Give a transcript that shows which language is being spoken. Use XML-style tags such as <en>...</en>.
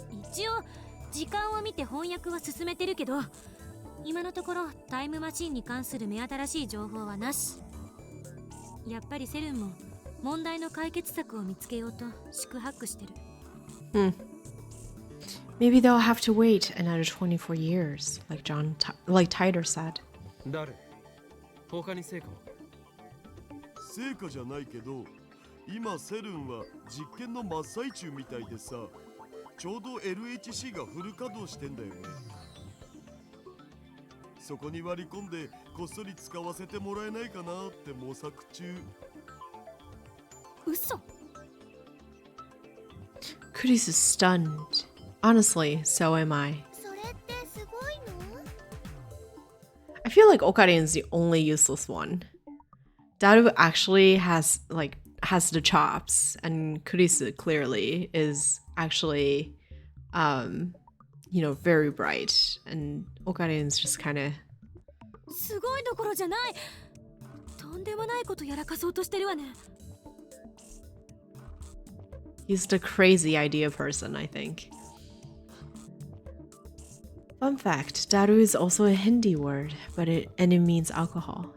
<ja>一応時間を見て翻訳は進めてるけど、今のところタイムマシンに関する目新しい情報はなし。やっぱりセルンも問題の解決策を見つけようと四苦八苦してる。</ja> <en>Maybe they'll have to wait another 24 years, like Tider said.</en> <ja>誰？他に成果は？成果じゃないけど、今セルンは実験の真っ最中みたいでさ、ちょうど LHC がフル稼働してんだよね。そこに割り込んでこっそり使わせてもらえないかなって模索中。嘘。</ja> <en>Kuris is stunned. Honestly, so am I.</en> <ja>それってすごいの？</ja> <en>I feel like Okarin is the only useless one. Daru actually has the chops, and Kurisu clearly is actually, very bright, and Okarin's just kind of.</en> <ja>すごいどころじゃない。とんでもないことやらかそうとしてるわね。</ja> <en>He's the crazy idea person, I think. Fun fact, daru is also a Hindi word, it means alcohol.</en>